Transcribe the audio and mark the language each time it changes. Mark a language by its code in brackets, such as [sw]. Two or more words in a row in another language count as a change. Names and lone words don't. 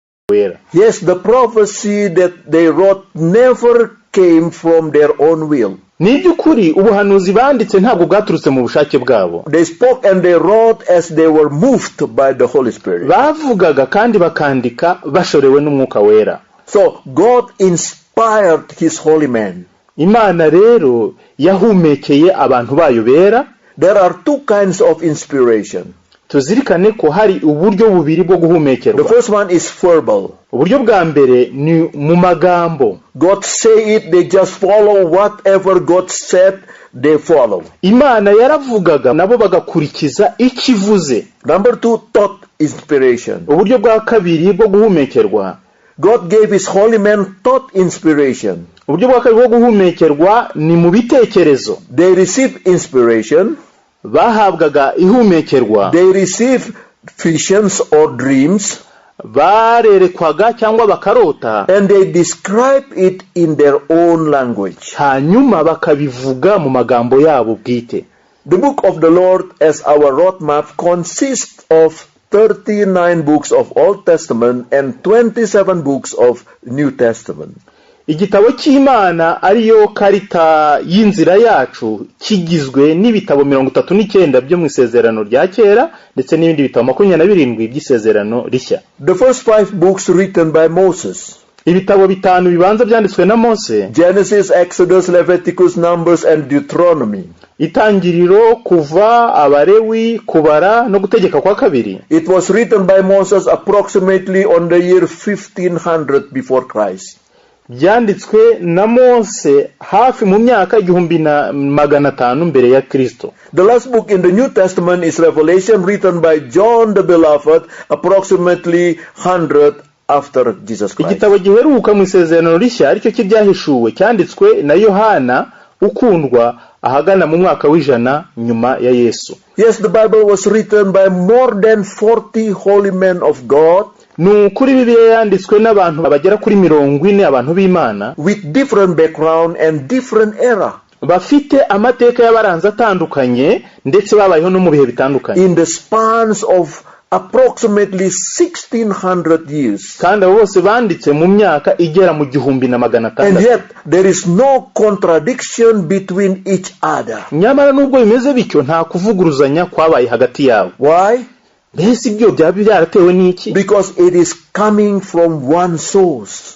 [rw] wera. [en] Yes, the prophecy that they wrote never came from their own will. [rw] Ni by'ukuri ubuhanuzi banditse ntabwo bwaturutse mu bushake bwabo. [en] They spoke and they wrote as they were moved by the Holy Spirit. [rw] Bavugaga kandi bakandika bashorewe n'umwuka wera. [en] So God inspired his holy men. [rw] Imana rero yahumekeye abantu bayo bera. [en] There are two kinds of inspiration. [rw] Tuzirikane ko hari uburyo bubiri bwo guhumekerwa. [en] The first one is verbal. [rw] Uburyo bwa mbere ni mu magambo. [en] God say it, they just follow whatever God said, they follow. [rw] Imana yaravugaga nabo bagakurikiza ikivuze. [en] Number 2, thought inspiration. [rw] Uburyo bwa kabiri bwo guhumekerwa, [en] God gave his holy men thought inspiration. [rw] Uburyo bwa kabiri bwo guhumekerwa ni mu bitekerezo. [en] They received inspiration. [rw] Bahabwaga ihumekerwa. [en] They received visions or dreams. [rw] Barerekwaga cyangwa bakarota. [en] And they describe it in their own language. [rw] Hanyuma bakabivuga mu magambo yabo bwite. [en] The book of the Lord as our roadmap consists of 39 books of Old Testament and 27 books of New Testament. [rw] Igitabo cy'Imana ariyo karita y'inzira yacu kigizwe n'ibitabo 39 byo mu isezerano rya kera ndetse n'ibindi bitabo 27 by'isezerano rishya. [en] The first 5 books written by Moses. [rw] Ibitabo 5 bibanza byanditswe na Mose. [en] Genesis, Exodus, Leviticus, Numbers and Deuteronomy. [rw] Itangiriro, Kuva, Abarewi, Kubara no gutegeka kwa kabiri. [en] It was written by Moses approximately on the year 1500 before Christ. [rw] Byanditswe na Mose hafi mu myaka 1500 mbere ya Kristo. [en] The last book in the New Testament is Revelation, written by John the Beloved approximately 100 after Jesus Christ. [rw] Igitabo giheruka mu isezerano rishya aricyo kibyahishuwe cyanditswe na Yohana ukundwa ahagana mu mwaka w'ijana nyuma ya Yesu. [en] Yes, the Bible was written by more than 40 holy men of God. [rw] Kuri Bibiliya yanditswe n'abantu bagera kuri 40 abantu b'Imana [en] with different background and different era. [rw] Bafite amateka y'abaranza atandukanye ndetse babayeho no mu bihe bitandukanye. [en] In the spans of approximately 1600 years. [rw] Kandi bose banditse mu myaka igera mu 1600. [en] And yet there is no contradiction between each other. [rw] Nyamara nubwo bimeze bityo nta kuvuguruzanya kwabaye hagati yabo. [en] Why? [rw] Mbese ibyo byaba byaratewe n'iki? [en] Because it is coming from one source.